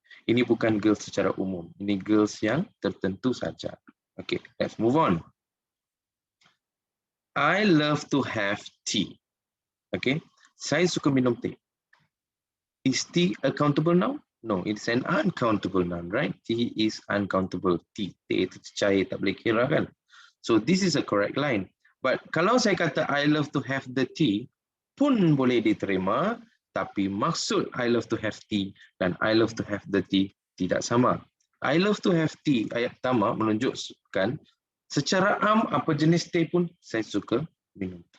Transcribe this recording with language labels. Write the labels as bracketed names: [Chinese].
[Malay] Ini bukan girls secara umum, ini girls yang tertentu saja. [English] Okay, let's move on. I love to have tea. Okay, [Malay] saya suka minum teh. [English] Is tea a countable noun? No, it's an uncountable noun, right? Tea is uncountable. [Malay] Tea itu cair, tak boleh kira kan? [English] So this is a correct line. But [Malay] kalau saya kata [English] I love to have the tea, [Malay] pun boleh diterima, tapi maksud [English] I love to have tea dan I love to have the tea [Malay] tidak sama. [English] I love to have tea, [Malay] ayat pertama menunjukkan secara am apa jenis teh pun saya suka minum.